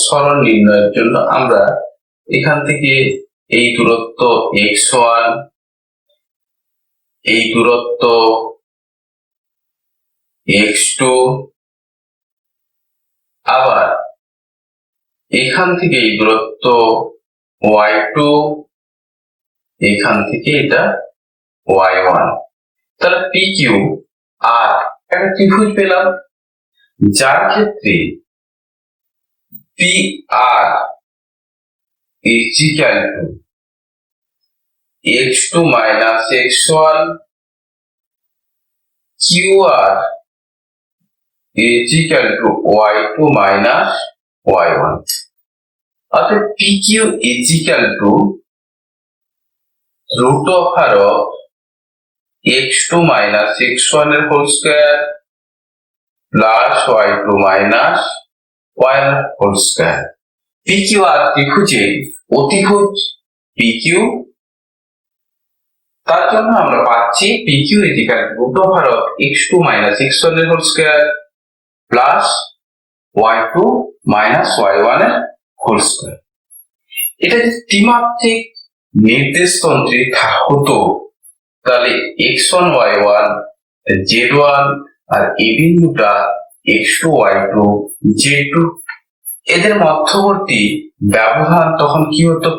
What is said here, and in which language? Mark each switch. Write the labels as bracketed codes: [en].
[bn] সরণ নির্ণয়ের জন্য আমরা এখান থেকে এই দূরত্ব x1, এই দূরত্ব x2, আবার এখান থেকে এই দূরত্ব y2, এখান থেকে এটা y1, তাহলে PQ আর একটা ত্রিভুজ পেলাম, যার ক্ষেত্রে [en] PR is equal to x2 minus x1, QR is equal to y2 minus y1. [bn] অর্থাৎ [en] PQ is equal to root over of x2 minus x1 এর whole square plus y2 minus y1 whole square. [bn] PQ আর ত্রিভুজে অতিভুজ PQ, তার জন্য আমরা পাচ্ছি [en] PQ is equal to root over of x2 minus x1 এর whole square plus y2 minus y1 এর whole square. [bn] এটা যদি ত্রিমাত্রিক নির্দেশতন্ত্রে হতো তাহলে x1 y1 z1 আর এই বিন্দুটা x2 y2 z2, এদের মধ্যবর্তী ব্যবধান তখন কি হতো?